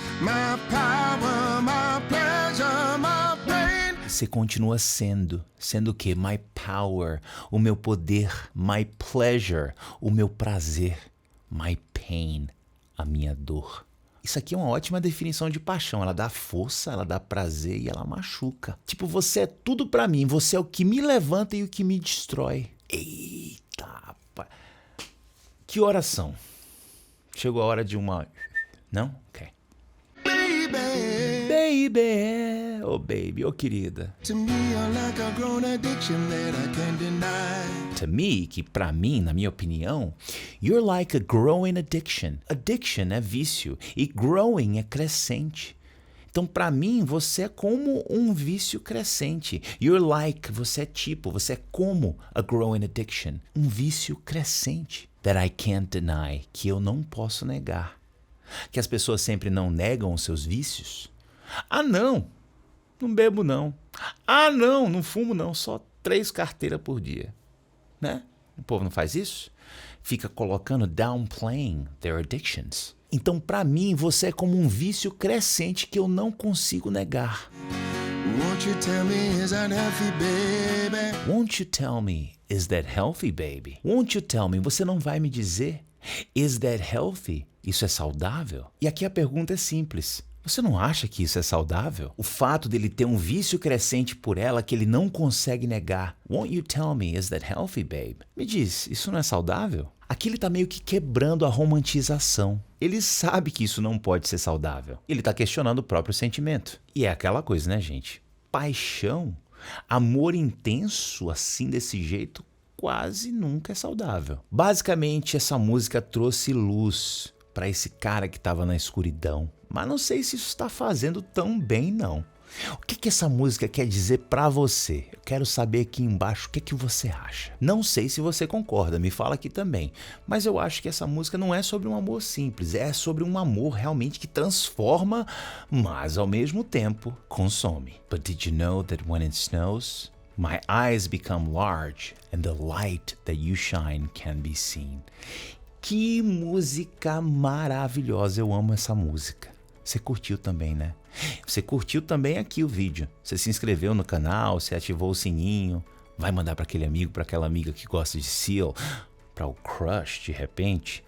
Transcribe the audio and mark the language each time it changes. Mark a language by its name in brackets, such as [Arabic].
[English] My power, my pleasure, my pain. [Portuguese] Você continua sendo o quê? [English] My power, [Portuguese] o meu poder. [English] My pleasure, [Portuguese] o meu prazer. [English] My pain, [Portuguese] a minha dor. Isso aqui é uma ótima definição de paixão. Ela dá força, ela dá prazer e ela machuca. Tipo, você é tudo pra mim. Você é o que me levanta e o que me destrói. Eita, rapaz. Que oração. Chegou a hora de uma... Não? Ok. [English] Baby, oh baby, oh querida. To me, you're like a grown addiction that I can't deny. To me, que pra mim, na minha opinião, you're like a growing addiction. [Portuguese] Addiction é vício e growing é crescente. Então, pra mim, você é como um vício crescente. [English] You're like, [Portuguese] você é tipo, você é como [English] a growing addiction. [Portuguese] Um vício crescente. [English] That I can't deny, [Portuguese] que eu não posso negar. Que as pessoas sempre não negam os seus vícios. Ah, não bebo não. Ah, não fumo não, só 3 carteiras por dia. Né? O povo não faz isso? Fica colocando, [English] downplaying their addictions. [Portuguese] Então, pra mim, você é como um vício crescente que eu não consigo negar. [English] Won't you tell me, is that healthy, baby? Won't you tell me, is that healthy, baby? Won't you tell me, [Portuguese] você não vai me dizer, [English] is that healthy? [Portuguese] Isso é saudável? E aqui a pergunta é simples. Você não acha que isso é saudável? O fato dele ter um vício crescente por ela que ele não consegue negar. [English] Won't you tell me, is that healthy, babe? [Portuguese] Me diz, isso não é saudável? Aqui ele tá meio que quebrando a romantização. Ele sabe que isso não pode ser saudável. Ele tá questionando o próprio sentimento. E é aquela coisa, né, gente? Paixão, amor intenso assim desse jeito, quase nunca é saudável. Basicamente, essa música trouxe luz para esse cara que estava na escuridão. Mas não sei se isso está fazendo tão bem, não. O que essa música quer dizer para você? Eu quero saber aqui embaixo o que você acha. Não sei se você concorda, me fala aqui também. Mas eu acho que essa música não é sobre um amor simples, é sobre um amor realmente que transforma, mas ao mesmo tempo consome. [English] But did you know that when it snows, my eyes become large and the light that you shine can be seen? [Portuguese] Que música maravilhosa, eu amo essa música. Você curtiu também, né? Você curtiu também aqui o vídeo. Você se inscreveu no canal, você ativou o sininho, vai mandar para aquele amigo, para aquela amiga que gosta de Seal, para o crush de repente.